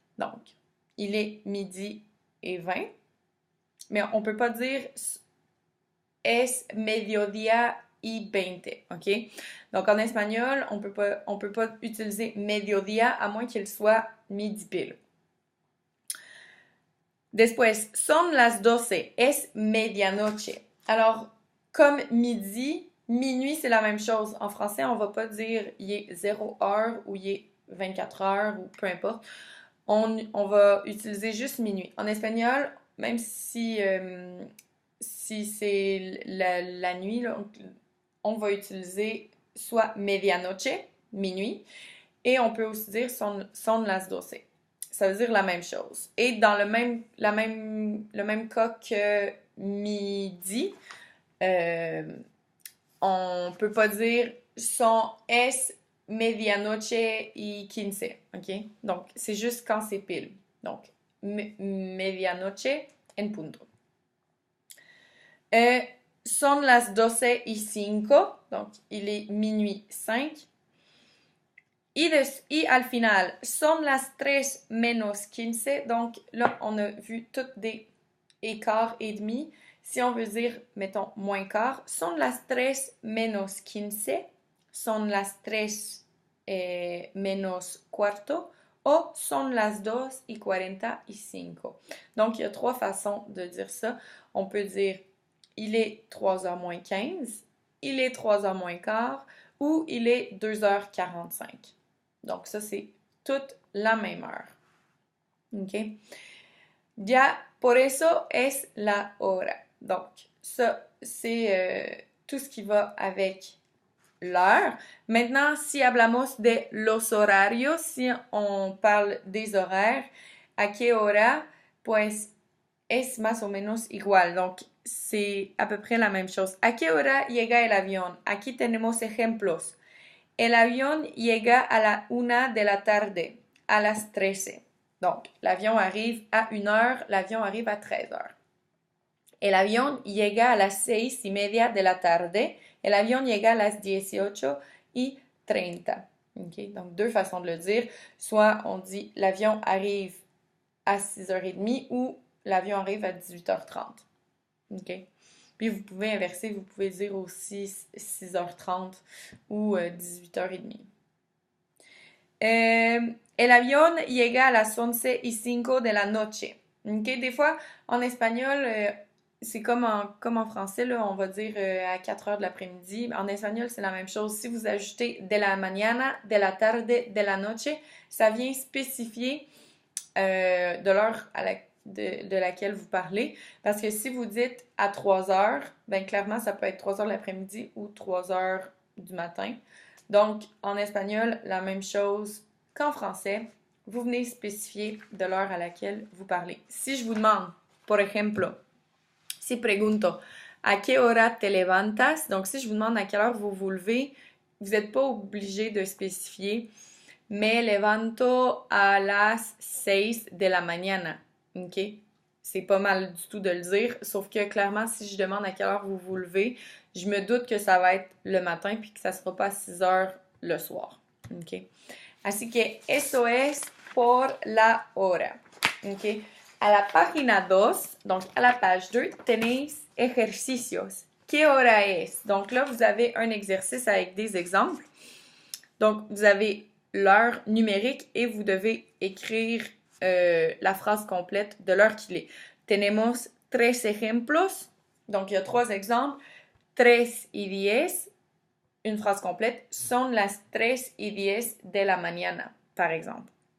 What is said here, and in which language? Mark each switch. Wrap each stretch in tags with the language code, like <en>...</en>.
<fr>Donc, il est midi et 20. Mais on ne peut pas dire</fr> <es>es mediodía y 20,</es> <fr>OK? Donc, en espagnol, on peut pas utiliser mediodía à moins qu'il soit midi pile.</fr> <es>Después, son las 12, es medianoche.</es> <fr>Alors, comme midi, minuit, c'est la même chose. En français, on va pas dire il est 0 heure ou il est 24 heures ou peu importe. On va utiliser juste minuit. En espagnol, même si c'est la nuit, là, on va utiliser soit medianoche, minuit, et on peut aussi dire</fr> <es>son las 12.</es> <fr>Ça veut dire la même chose. Et dans le même cas que midi, on peut pas dire</fr> <es>son es medianoche y quince,</es> <fr>ok? Donc, c'est juste quand c'est pile.</fr> <es>Donc, medianoche en punto. Son las 12:05,</es> <fr>donc il est minuit 5.</fr> <es>Y al final, son las 3 menos 15,</es> <fr>donc là, on a vu toutes des écarts et demi. Si on veut dire, mettons, moins quart,</fr> <es>son las 3 menos 15, son las 3 menos cuarto, o son las 2:45.</es> <fr>Donc, il y a 3 façons de dire ça. On peut dire, il est 3h moins 15, il est 3h moins quart, ou il est 2h45. Donc, ça, c'est toute la même heure. OK?</fr> <es>Ya, por eso es la hora.</es> <fr>Donc, ça, c'est tout ce qui va avec l'heure. Maintenant,</fr> <es>si hablamos de los horarios,</es> <fr>si on parle des horaires,</fr> <es>¿a qué hora? Pues es más o menos igual.</es> <fr>Donc, c'est à peu près la même chose.</fr> <es>¿A qué hora llega el avión? Aquí tenemos ejemplos. El avión llega a la 1 de la tarde, a las 13.</es> <fr>Donc, l'avion arrive à 1h, l'avion arrive à 13h.</fr> <es>El avión llega a las 6:30 de la tarde, el avión llega a las 18:30.</es> <en>Okay?</en> <fr>Donc, deux façons de le dire. Soit on dit l'avion arrive à 6h30 ou l'avion arrive à 18h30. Okay? Puis vous pouvez inverser, vous pouvez dire aussi 6h30 ou 18h30.</fr> <es>El avión llega a las 11:05 de la noche.</es> <en>Okay?</en> <fr>Des fois, en espagnol, c'est comme en français, là, on va dire à 4h de l'après-midi. En espagnol, c'est la même chose. Si vous ajoutez</fr> <es>de la mañana, de la tarde, de la noche,</es> <fr>ça vient spécifier de l'heure de laquelle vous parlez. Parce que si vous dites à 3h, ben clairement, ça peut être 3h de l'après-midi ou 3h du matin. Donc, en espagnol, la même chose qu'en français. Vous venez spécifier de l'heure à laquelle vous parlez. Si je vous demande,</fr> <es>por ejemplo, si pregunto, ¿a qué hora te levantas?</es> <fr>Donc, si je vous demande à quelle heure vous vous levez, vous n'êtes pas obligé de spécifier.</fr> <es>Me levanto a las 6 de la mañana.</es> <en>OK?</en> <fr>C'est pas mal du tout de le dire, sauf que clairement, si je demande à quelle heure vous vous levez, je me doute que ça va être le matin puis que ça sera pas à 6 heures le soir.</fr> <en>OK?</en> <es>Así que eso es por la hora. OK? A la página 2,</es> <fr>donc à la page 2,</fr> <es>tenéis ejercicios. ¿Qué hora es?</es> <fr>Donc là, vous avez un exercice avec des exemples. Donc, vous avez l'heure numérique et vous devez écrire la phrase complète de l'heure qu'il est.</fr> <es>Tenemos 3 ejemplos.</es> <fr>Donc, il y a 3 exemples.</fr> <es>3:10,</es> <fr>une phrase complète.</fr> <es>Son las 3:10 de la mañana,</es> <fr>par exemple.</fr>